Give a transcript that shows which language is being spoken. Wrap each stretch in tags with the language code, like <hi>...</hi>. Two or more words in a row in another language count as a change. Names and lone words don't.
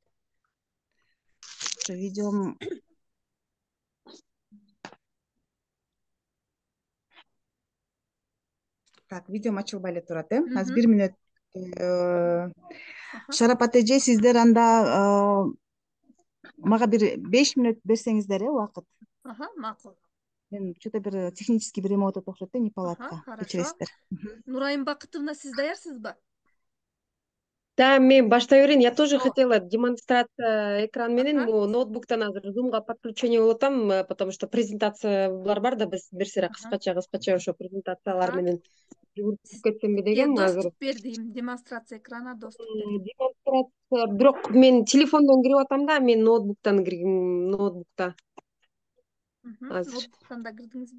<ky>Ошо видеом видеом ачылбай эле турат, Азыр 1 мүнөт. Шарапат эже, сиздер анда мага бир 5 мүнөт берсеңиздер, убакыт. Макул. Мен что-то бир технический бир эме болуп атат окшойт, неполадка.</ky> <ru>Хорошо.</ru> <ky>Нурайым Бакытовна, сиз даярсызбы? Да, мен баштай берейин.</ky> <ru>Я тоже хотела демонстрация экран</ru> <ky>менен ноутбуктан азыр зумга подключение болуп атам,</ky> <ru>потому что</ru> <ky>презентациялар бар да, биз бир сыйра кыскача ошо презентациялар менен жүгүрүп кетсемби дегем азыр. Доступ бердим,</ky> <ru>демонстрация экрана</ru> <ky>доступ бердим. Демонстрация, бирок мен телефондон кирип атам да, мен ноутбуктан киргим, ноутбукта. Ноутбуктан да кирдиңизби?</ky>